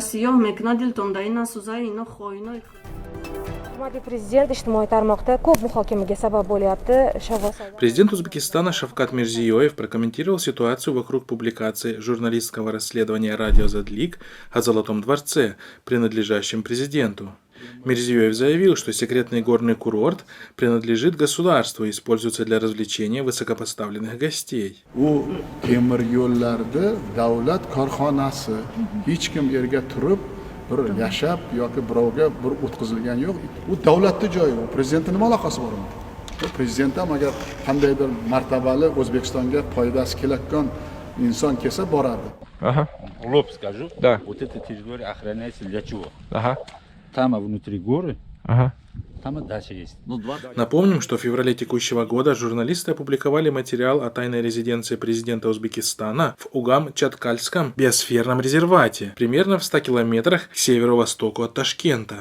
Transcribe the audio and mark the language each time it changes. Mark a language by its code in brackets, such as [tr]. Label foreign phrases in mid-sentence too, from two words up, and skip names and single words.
[ru] Президент Узбекистана Шавкат Мирзиёев прокомментировал ситуацию вокруг публикации журналистского расследования радио Задлик о Золотом дворце, принадлежащем президенту. Мирзиёев заявил, что секретный горный курорт принадлежит государству и используется для развлечения высокопоставленных гостей. [uz] Bir yashab yoki birovga bir o'tkazilgan yo'q. U davlatning joyi, u prezidentning nima aloqasi bor unda? Prezident ham agar qandaydir martabali O'zbekistonga foydasi kelayotgan inson kelsa boradi. [ru] Ага. Лоб скажу. Да. Вот эта территория охраняется для чего? Ага. Там внутри горы Ага. Там и дача есть. Ну, 2. Напомним, что в феврале текущего года журналисты опубликовали материал о тайной резиденции президента Узбекистана в Угам-Чаткальском биосферном резервате, примерно в 100 километрах к северо-востоку от Ташкента.